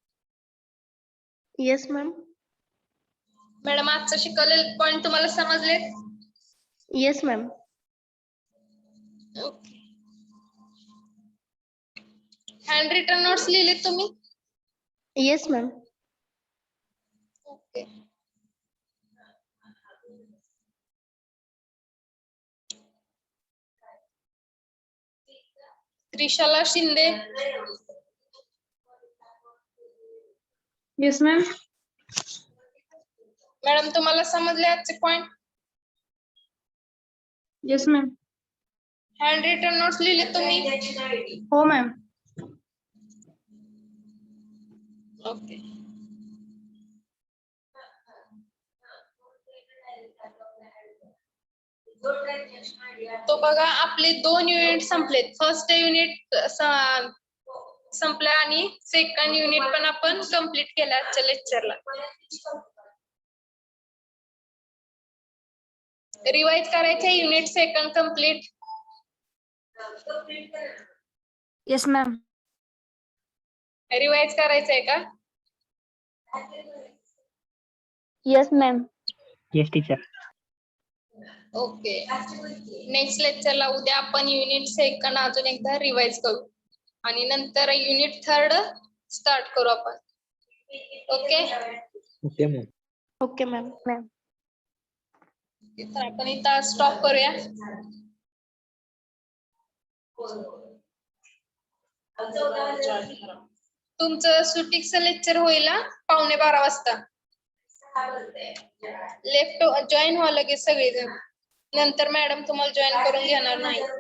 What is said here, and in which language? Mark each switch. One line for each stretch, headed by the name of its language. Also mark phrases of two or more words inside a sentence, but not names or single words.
English: Yes, ma'am.
Marathi: मॅडम, आजचं शिकवलेले पॉइंट तुम्हाला समजले?
English: Yes, ma'am.
Marathi: ओके.
English: hand written notes
Marathi: लिहिले तुम्ही?
English: Yes, ma'am.
Marathi: ओके. त्रिशाला शिंदे.
English: Yes, ma'am.
Marathi: मॅडम, तुम्हाला समजले आजचे पॉइंट?
English: Yes, ma'am. hand written notes
Marathi: लिहिले तुम्ही?
English: Oh, ma'am.
Marathi: ओके. तो बघा आपले 2 युनिट संपलेत.
English: first unit
Marathi: संपला आणि
English: second unit
Marathi: पण आपण कंप्लीट केला आजच्या लेक्चरला. रिवाइज करायचे
English: unit second complete. Yes, ma'am.
Marathi: रिवाइज करायचंय का?
English: Yes, ma'am. yes teacher.
Marathi: ओके. नेक्स्ट लेक्चरला उद्या आपण
English: unit second
Marathi: अजून एकदा रिवाइज करू आणि नंतर
English: unit third start
Marathi: करू आपण. ओके.
English: okay ma'am. Okay, ma'am. Ma'am.
Marathi: तर आपण इथं स्टॉप करूया. तुमचं सुटिक्स लेक्चर होईल 11:15 वाजता. लेफ्ट जॉईन व्हा लगेच सगळेजण, नंतर मॅडम तुम्हाला जॉईन करून घेणार नाही.